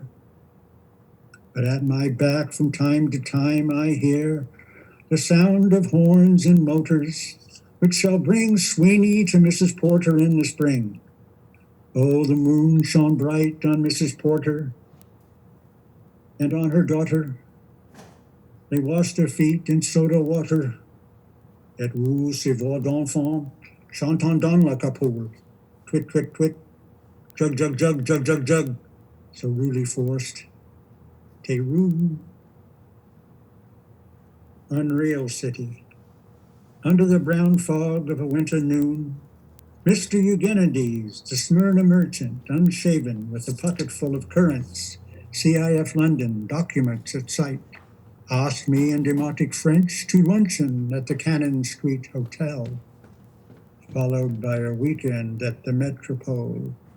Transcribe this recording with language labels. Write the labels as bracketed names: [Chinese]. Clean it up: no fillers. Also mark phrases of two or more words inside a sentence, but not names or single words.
[English] But at my back from time to time I hear the sound of horns and motors, which shall bring Sweeney to Mrs. Porter in the spring. Oh, the moon shone bright on Mrs. Porter and on her daughter. They washed their feet in soda water. [French] Et vous, ces voix d'enfants, chantant dans la capoule. [English] Twit, twit, twit, jug, jug, jug, jug, jug, jug, so rudely forced. Te rude. Unreal city. Under the brown fog of a winter noon, Mr. Eugenides, the Smyrna merchant, unshaven with a pocket full of currants, CIF London, documents at sight, asked me in demotic French to luncheon at the Cannon Street Hotel, followed by a weekend at the Metropole.